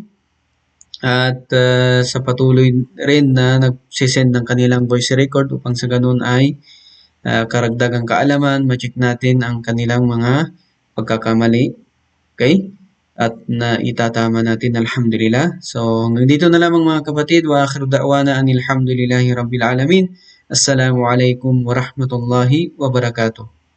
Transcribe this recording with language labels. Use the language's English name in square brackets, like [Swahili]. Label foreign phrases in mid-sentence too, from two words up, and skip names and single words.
[Filipino] At sa patuloy rin na nagsisend ng kanilang [English] voice record [Filipino] upang sa ganun ay karagdagang kaalaman, ma-check natin ang kanilang mga pagkakamali. Okay? At na itatama natin, alhamdulillah. So, hanggang dito na lamang mga kapatid. [Arabic] وآخر دعوانا أن الحمد لله رب العالمين. السلام عليكم ورحمة الله وبركاته.